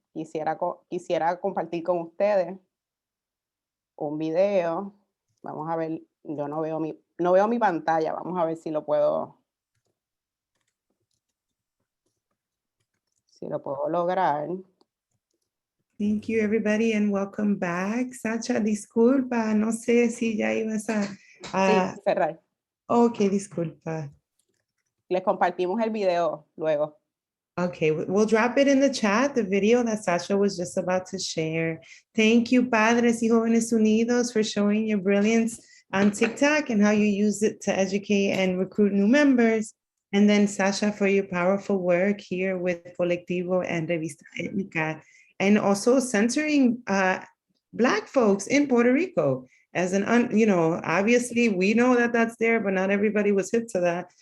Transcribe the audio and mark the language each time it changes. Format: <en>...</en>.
<es>Quisiera compartir con ustedes un video. Vamos a ver, yo no veo mi pantalla. Vamos a ver si lo puedo lograr.</es> <en>Thank you, everybody, and welcome back.</en> <es>Sacha, disculpa, no sé si ya ibas a Sí, cerrar. Ok, disculpa. Les compartimos el video luego.</es> <en>Okay, we'll drop it in the chat, the video that Sacha was just about to share. Thank you, Padres y Jóvenes Unidos, for showing your brilliance on TikTok and how you use it to educate and recruit new members. And then Sacha for your powerful work here with Colectivo and Revista Etnica, and also centering Black folks in Puerto Rico as obviously we know that that's there, but not everybody was hip to that.</en>